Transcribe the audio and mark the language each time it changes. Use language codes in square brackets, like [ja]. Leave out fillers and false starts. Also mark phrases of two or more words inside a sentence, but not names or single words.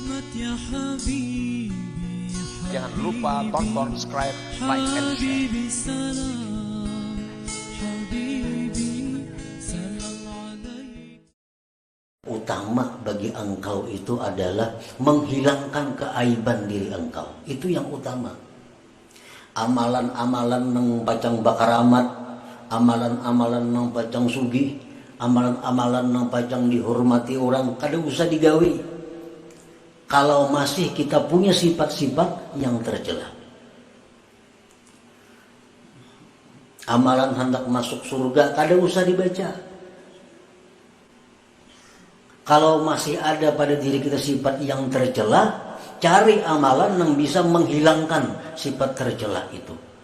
[id] Jangan lupa tonton, subscribe, [en] like, and share. [id] Utama bagi engkau itu adalah menghilangkan keaiban diri engkau. Itu yang utama. [bjn] Amalan-amalan nang pacang bakaramat, amalan-amalan nang pacang sugih, amalan-amalan nang pacang dihormati orang, kada usah digawi kalau masih kita punya sifat-sifat yang tercela. Amalan hendak masuk surga kada usah dibaca. [id] Kalau masih ada pada diri kita sifat yang tercela, cari amalan yang bisa menghilangkan sifat tercela itu.